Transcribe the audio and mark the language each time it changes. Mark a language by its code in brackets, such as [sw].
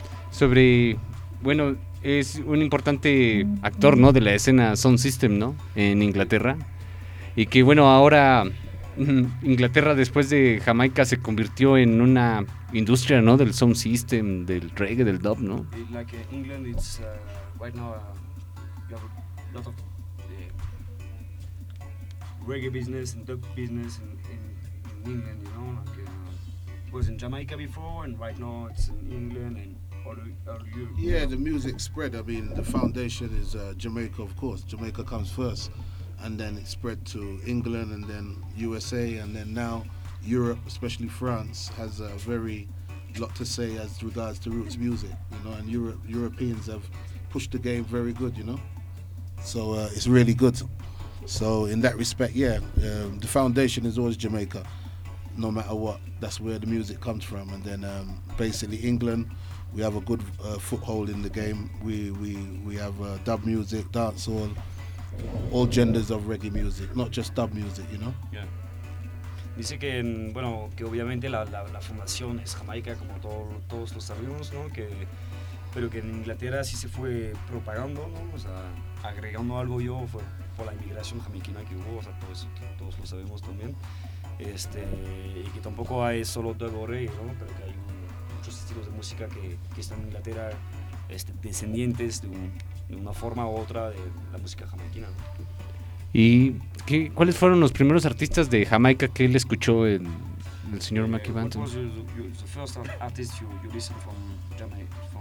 [es] Sobre, bueno, es un importante actor, ¿no? De la escena Sound System, ¿no? En Inglaterra. Y que, bueno, ahora Inglaterra, después de Jamaica, se convirtió en una industria, ¿no? Del Sound System, del reggae, del dub, ¿no? [en] Like England, it's right now lot of reggae business and dub business in England, you know, like it was in Jamaica before, and right now it's in England and all Europe. Yeah, the music spread. I mean, the foundation is Jamaica, of course. Jamaica comes first, and then it spread to England, and then USA, and then now Europe, especially France, has a very lot to say as regards to roots music, you know. And Europeans have pushed the game very good, you know. So it's really good. So in that respect, yeah, the foundation is always Jamaica, no matter what. That's where the music comes from. And then basically England, we have a good foothold in the game. We have dub music, dancehall, all genders of reggae music, not just dub music, you know. Yeah. [es] Dice que bueno, que obviamente la fundación es Jamaica, como todos los sabemos, ¿no? Que pero que en Inglaterra sí se fue propagando, ¿no? O sea, agregando algo yo fue por la inmigración jamaiquina que hubo, o sea, todo eso, todos lo sabemos también. Y que tampoco hay solo dub o reggae, ¿no? Pero que hay muchos estilos de música que están en Inglaterra descendientes de una forma u otra de la música jamaiquina, ¿no? ¿Y cuáles fueron los primeros artistas de Jamaica que él escuchó en el señor Mackie Banton? [en] What was the first artist you listen from Jamaica?